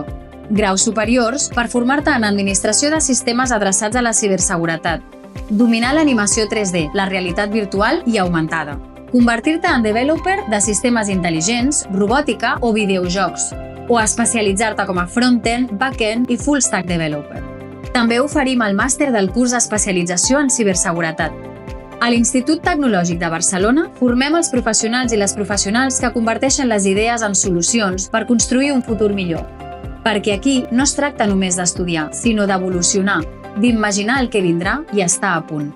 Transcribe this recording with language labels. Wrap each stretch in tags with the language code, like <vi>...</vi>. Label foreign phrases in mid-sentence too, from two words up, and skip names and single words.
<ca>Graus superiors per formar-te en administració de sistemes adreçats a la ciberseguretat. Dominar l'animació 3D, la realitat virtual i augmentada. Convertir-te en developer de sistemes intel·ligents, robòtica o videojocs. O especialitzar-te com a</ca> <en>front-end, back-end</en> <ca>i</ca> <en>full-stack developer.</en> <ca>També oferim el màster del curs d'especialització en ciberseguretat. A l'Institut Tecnològic de Barcelona formem els professionals i les professionals que converteixen les idees en solucions per construir un futur millor. Perquè aquí no es tracta només d'estudiar, sinó d'evolucionar, d'imaginar el que vindrà i estar a punt.</ca>